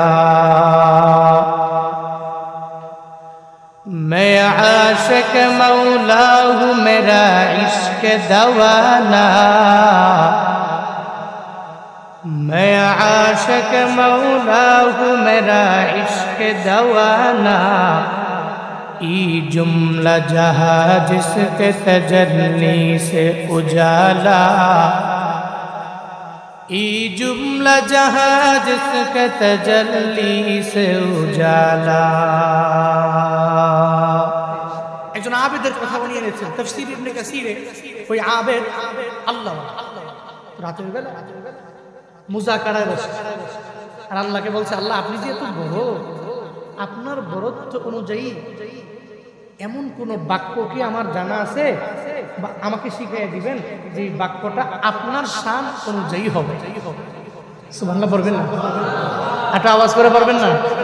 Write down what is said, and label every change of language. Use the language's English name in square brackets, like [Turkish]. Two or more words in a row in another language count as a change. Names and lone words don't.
[Urdu] میں عاشق مولا ہوں میرا عشق دوانا میں عاشق مولا ہوں میرا عشق دوانا ای جملہ جہاں جس کے تجلی سے اجالا ای جملہ جہاں جس کے تجلی سے اجالا [Bangla] একজন আবেদের কথা বলে এনেছেন তাফসীর ইবনে কাসিরে ওই আবেদ আল্লাহ রাতের বেলা মুযাকারায় বসে আর আল্লাহকে বলছে আল্লাহ আপনি যে এত বড় আপনার বড়ত্ব অনুযায়ী এমন কোন বাক্য কি আমার জানা আছে বা আমাকে শিখিয়ে দিবেন যে বাক্যটা আপনার শান অনুযায়ী হবে সুবহানাল্লাহ পড়বেন না একটা আওয়াজ করে পড়বেন না